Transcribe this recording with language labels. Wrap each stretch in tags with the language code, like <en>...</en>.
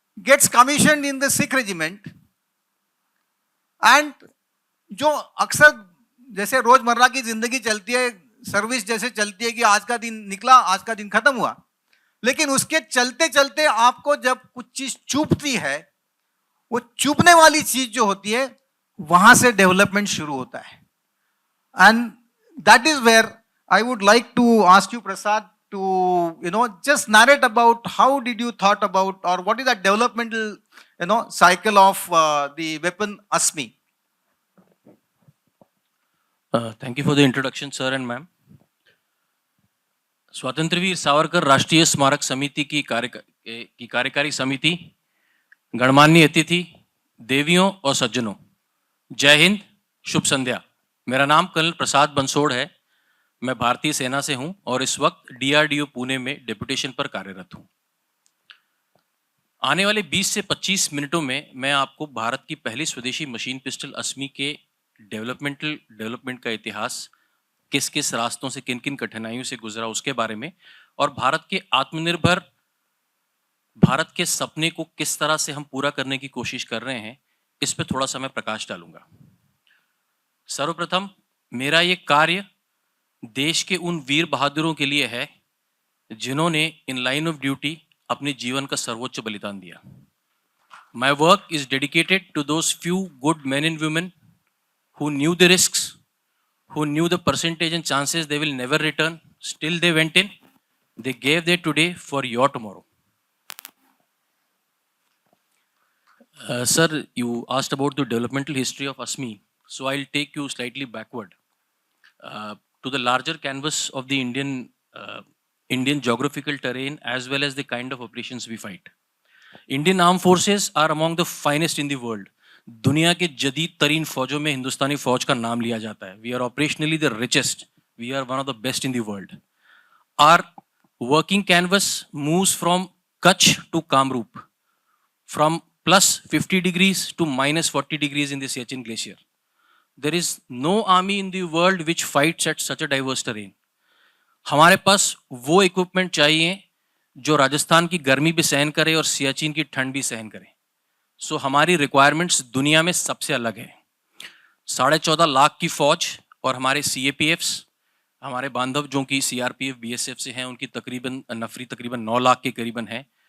<en>gets commission in the Sikh regiment,</en> <hi>and जो अक्सर जैसे रोजमर्रा की जिंदगी चलती है, सर्विस जैसे चलती है कि आज का दिन निकला, आज का दिन खत्म हुआ, लेकिन उसके चलते चलते आपको जब कुछ चीज चुभती है, वो चुभने वाली चीज जो होती है वहां से डेवलपमेंट शुरू होता है।</hi> <en>And that is where I would like to ask you Prasad to just narrate about how did you thought about, or what is the developmental cycle of the weapon ASMI. Thank you for the introduction, sir and ma'am.</en> <hi>Swatantryaveer Savarkar राष्ट्रीय स्मारक समिति की कार्यकारी समिति, गणमान्य अतिथि, देवियों और सज्जनों, जय हिंद, शुभ संध्या। मेरा नाम कर्नल प्रसाद बंसोड़ है। मैं भारतीय सेना से हूं और इस वक्त DRDO पुणे में डेपुटेशन पर कार्यरत हूं। आने वाले 20 से 25 मिनटों में मैं आपको भारत की पहली स्वदेशी मशीन पिस्टल ASMI के डेवलपमेंट का इतिहास, किस किस रास्तों से, किन किन कठिनाइयों से गुजरा उसके बारे में, और भारत के आत्मनिर्भर भारत के सपने को किस तरह से हम पूरा करने की कोशिश कर रहे हैं, इस पे थोड़ा सा मैं प्रकाश डालूंगा। सर्वप्रथम मेरा ये कार्य देश के उन वीर बहादुरों के लिए है जिन्होंने</hi> <en>in line of duty</en> <hi>अपने जीवन का सर्वोच्च बलिदान दिया।</hi> <en>My work is dedicated to those few good men and women who knew the risks, who knew the percentage and chances they will never return. Still they went in. They gave their today for your tomorrow. Sir, you asked about the developmental history of ASMI. So I'll take you slightly backward to the larger canvas of the Indian geographical terrain as well as the kind of operations we fight. Indian Armed Forces are among the finest in the world.</en> <hi>दुनिया के जदीद तरीन फौजों में हिंदुस्तानी फौज का नाम लिया जाता है.</hi> <en>We are operationally the richest. We are one of the best in the world. Our working canvas moves from Kutch to Kamrup, from plus 50 degrees to minus 40 degrees in the Siachen Glacier. There is no army in the world which fights at such a diverse terrain.</en> <hi>हमारे पास वो equipment चाहिए जो राजस्थान की गर्मी भी सहन करे और सियाचिन की ठंड भी सहन करे. सो हमारी रिक्वायरमेंट्स दुनिया में सबसे अलग है. 14.5 लाख की फौज और हमारे CAPFs, हमारे बांधव जो कि CRPF BSF से हैं, उनकी तकरीबन 9 लाख के करीबन है.</hi>